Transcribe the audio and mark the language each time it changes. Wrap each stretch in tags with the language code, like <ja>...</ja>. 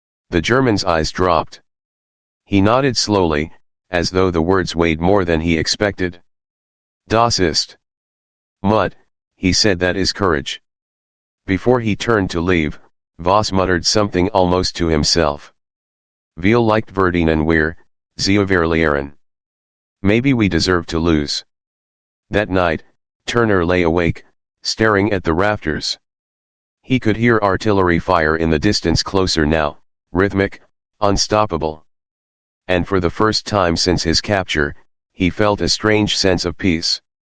<en>The German's eyes dropped. He nodded slowly, as though the words weighed more than he expected.</en> <de>"Das ist Mut,"</de> <en>he said, "that is courage." Before he turned to leave, Voss muttered something almost to himself.</en> <de>"Vielleicht verdienen wir, sie verlieren."</de> <en>Maybe we deserve to lose. That night, Turner lay awake, staring at the rafters. He could hear artillery fire in the distance, closer now, rhythmic, unstoppable. And for the first time since his capture, he felt a strange sense of peace.</en>